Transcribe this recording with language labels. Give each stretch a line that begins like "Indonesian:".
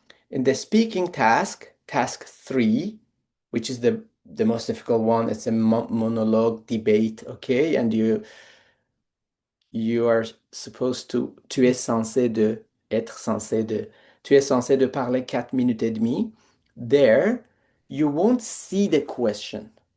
English: In the speaking task, task 3, which is the most difficult one, it's a monologue debate, okay? And you are supposed to,
French: tu es censé de, être censé de, tu es censé de parler 4 minutes et demie.
English: There, you won't see the question.